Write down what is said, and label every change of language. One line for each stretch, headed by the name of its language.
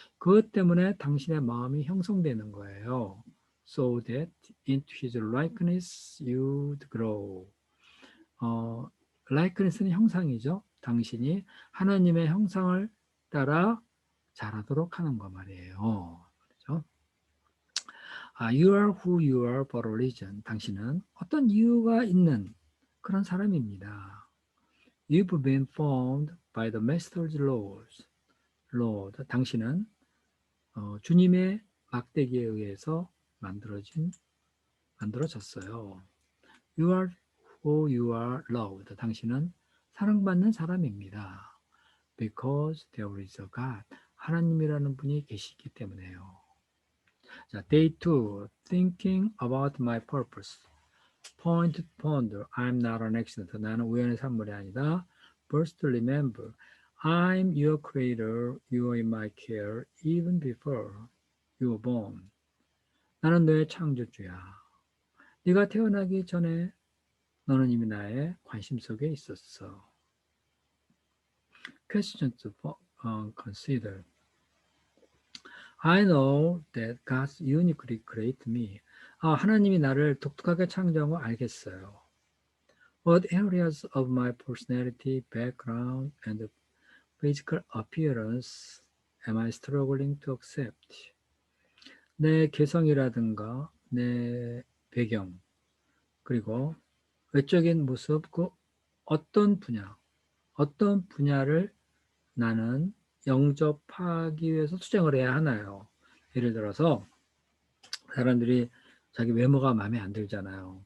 Korean: 그것 때문에 당신의 마음이 형성되는 거예요.
English: So that into his likeness you'd grow.
Korean: likeness는 형상이죠. 당신이 하나님의 형상을 따라 자라도록 하는 거 말이에요. 그렇죠?
English: You are who you are for a reason.
Korean: 당신은 어떤 이유가 있는 그런 사람입니다.
English: You've been formed by the Master's laws.
Korean: Lord, 당신은 주님의 막대기에 의해서 만들어졌어요.
English: You are who you are loved.
Korean: 당신은 사랑받는 사람입니다.
English: Because there is a God.
Korean: 하나님이라는 분이 계시기 때문에요.
English: 자, Day 2. Thinking about my purpose. Point to ponder. I'm not an accident.
Korean: 나는 우연의 산물이 아니다.
English: First to remember. I'm your creator. You are in my care. Even before you were born.
Korean: 나는 너의 창조주야. 네가 태어나기 전에 너는 이미 나의 관심 속에 있었어.
English: Question to consider. I know that God uniquely created me.
Korean: 하나님이 나를 독특하게 창조한 거 알겠어요.
English: What areas of my personality, background, and physical appearance am I struggling to accept?
Korean: 내 개성이라든가 내 배경, 그리고 외적인 모습, 그 어떤 분야를 나는 영접하기 위해서 투쟁을 해야 하나요? 예를 들어서 사람들이 자기 외모가 마음에 안 들잖아요.